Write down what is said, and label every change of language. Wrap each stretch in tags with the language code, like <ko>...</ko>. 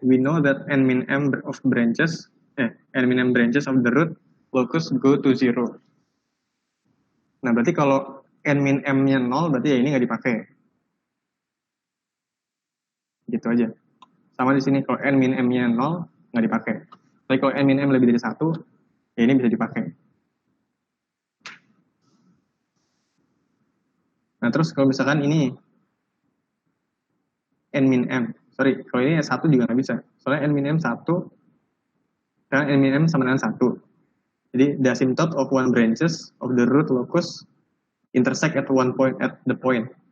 <en>We know that n min m of branches n min m branches of the root locus go to 0.</en> <id>Nah, berarti kalau n min m-nya 0 berarti ya ini nggak dipakai. Gitu aja. Sama di sini kalau n min m-nya 0 nggak dipakai. Tapi kalau n min m lebih dari 1, ya ini bisa dipakai. Nah, terus kalau misalkan ini n min m, sorry, kalau ini 1 juga nggak bisa. Soalnya n min m 1, karena n min m sama dengan 1.</id> <en>Jadi the asymptote of one branches of the root locus intersect at one point at the point.</en>